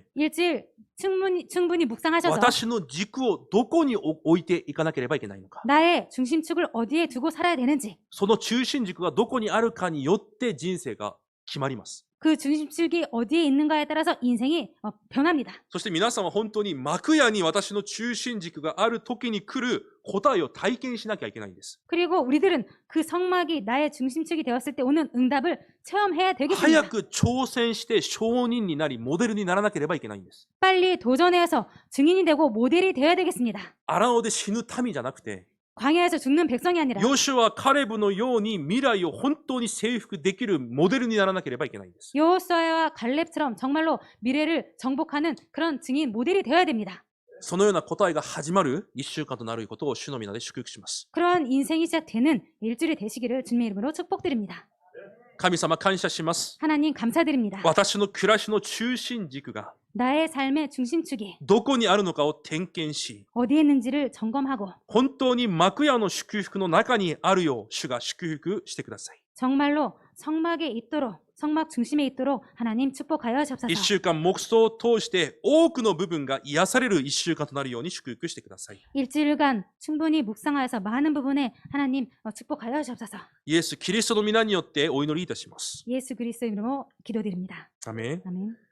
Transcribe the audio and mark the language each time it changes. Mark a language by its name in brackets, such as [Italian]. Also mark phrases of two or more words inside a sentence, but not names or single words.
[Korean] 일주일 충분히 묵상하셔서 [Japanese] 私の軸をどこに置いていかなければいけないのか。 [Korean] 나의 중심축을 어디에 두고 살아야 되는지 [Japanese] その中心軸がどこにあるかによって人生が決まります。 [Korean] 그 중심축이 어디에 있는가에 따라서 인생이 변합니다. [Japanese] そして皆さんは本当に幕屋に私の中心軸がある時に来る答えを体験しなきゃいけないんです。 [Korean] 그리고 우리들은 그 성막이 나의 중심축이 되었을 때 오는 응답을 체험해야 [Japanese] 早 [Korean] 되겠습니다. [Japanese] く挑戦して証人になりモデルにならなければいけないんです。 [Korean] 빨리 도전해서 증인이 되고 모델이 되어야 되겠습니다. [Japanese] 荒野で死ぬ民じゃなくて、 [Korean] 광야에서 죽는 백성이 아니라 [Japanese] ヨシュア、カレブのように未来を本当に征服できるモデルにならなければいけないんです。 [Korean] 여호수아와 갈렙처럼 정말로 미래를 정복하는 그런 증인 모델이 되어야 됩니다. [Japanese] そのような答えが始まる1週間となることを主の皆で祝福します。 [Korean] 그런 인생이 시작되는 일주일이 되시기를 주님의 이름으로 축복드립니다. [Japanese] 神様感謝します。 [Korean] 하나님 감사드립니다. [Japanese] 私の暮らしの中心軸が [Korean] 나의 삶의 중심축이 [Japanese] どこにあるのかを点検し、 [Korean] 어디에 있는지를 점검하고 [Japanese] 本当に幕屋の祝福の中にあるよう主が祝福してください。 [Korean] 정말로 성막 중심에 있도록 하나님 축복하여 [Japanese] 1 [Korean] 주옵소서. [Japanese] 週間黙想を通して多くの部分が癒される1週間となるように祝福してください。 [Korean] 일주일간 충분히 묵상하여서 많은 부분에 하나님 축복하여 주옵소서. [Japanese] イエス・キリストの皆によってお祈りいたします。 [Korean] 예수 그리스도 이름으로 기도드립니다. [Japanese] アメン。 [Korean] 아멘.